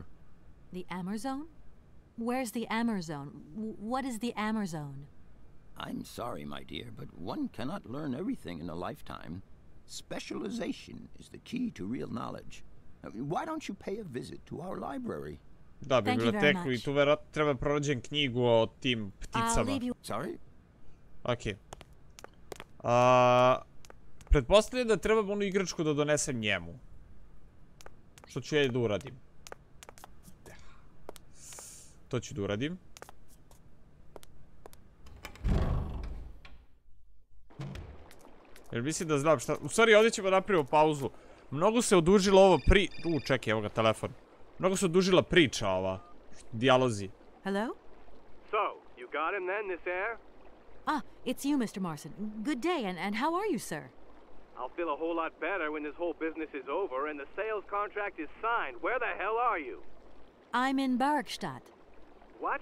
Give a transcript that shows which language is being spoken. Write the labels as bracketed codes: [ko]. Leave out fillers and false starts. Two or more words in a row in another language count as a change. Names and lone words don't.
[en] The Amazon? Where's the Amazon? What is the Amazon? I'm sorry, my dear, but one cannot learn everything in a lifetime. Specialization is the key to real knowledge. Why don't you pay a visit to our library? [bs] Da, biblioteku I tu verovatno treba pronađem knjigu o tim pticama. Sorry? Ok. Pretpostavljam da trebam onu igračku da donesem njemu. Što ću ja i da uradim. To ću da uradim. Jer mislim da znam šta... U stvari ovdje ćemo napraviti pauzu. Mnogo se odužila ovo čekaj, evo ga telefon. Mnogo se odužila priča ova. Dijalozi. [en] Hello? So, you got him then, this air? Ah, it's you, Mr. Marson. Good day, and how are you, sir? I'll feel a whole lot better when this whole business is over and the sales contract is signed. Where the hell are you? I'm in Bergstadt. What?